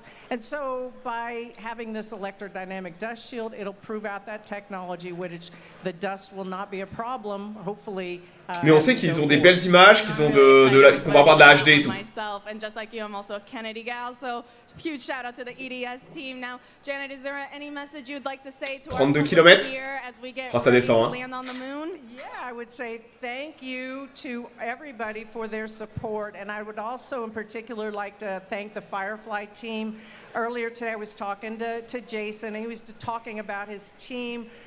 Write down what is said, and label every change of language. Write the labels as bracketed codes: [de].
[en] And so by having this electrodynamic dust shield, it'll prove out that technology, which the dust will not be a problem, hopefully. [fr] Mais on sait qu'ils ont des belles images, qu'ils ont qu'on va avoir de la HD et tout. [en] And just like you, I'm also a Kennedy gal, so huge shout out to the EDS team. Now, Janet, is there any message you'd like to say to [fr] 32 km. Ça descend, hein. [en] Yeah, I would say thank you to everybody for their support, and I would also in particular like to thank the Firefly team. Earlier today I was talking to Jason, and he was talking about his team